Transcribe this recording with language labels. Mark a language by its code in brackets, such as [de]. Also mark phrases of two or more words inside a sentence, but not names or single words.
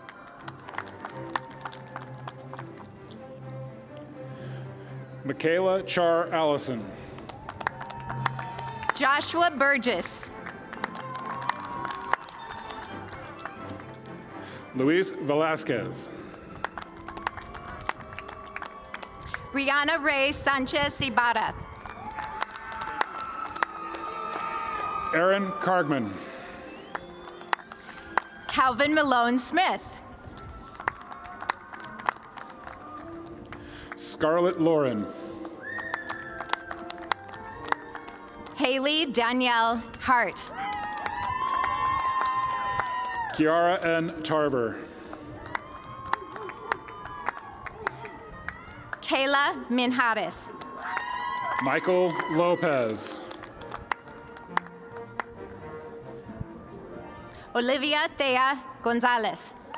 [en] Michaela Char Allison. Joshua Burgess. Luis Velasquez. Rihanna Ray Sanchez Ibarra. Aaron Cargman. Calvin Malone Smith. Scarlett Lauren. Haley Danielle Hart. Kiara N. Tarver. Kayla Minhares. Michael Lopez. Olivia Thea Gonzalez.